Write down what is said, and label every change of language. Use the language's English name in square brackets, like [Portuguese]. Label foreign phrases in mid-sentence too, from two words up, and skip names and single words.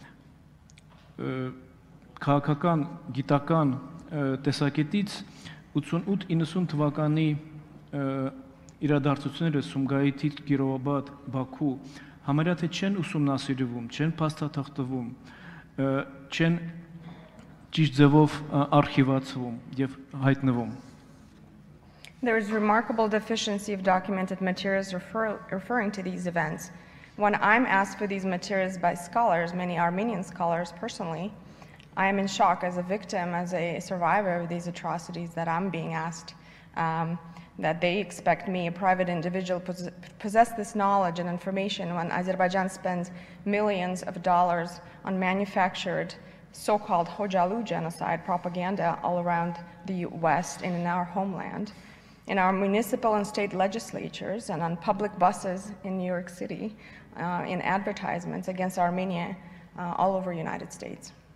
[Armenian] քաղաքական, գիտական տեսակետից 88-90 թվականի իրադարձությունները Սումգայիթից Կիրովաբադ, Բաքու համարյա թե չեն ուսումնասիրվում, չեն փաստաթղթվում, չեն ճիշտ ձևով արխիվացվում եւ հայտնվում. [English] There is remarkable deficiency of documented materials referring to these events. When I'm asked for these materials by scholars, many Armenian scholars personally, I am in shock as a victim, as a survivor of these atrocities that I'm being asked, that they expect me, a private individual, possess this knowledge and information when Azerbaijan spends millions of dollars on manufactured so-called Hocalı genocide propaganda all around the West and in our homeland, in our municipal and state legislatures and on public buses in New York City, in advertisements against Armenia all over the United States.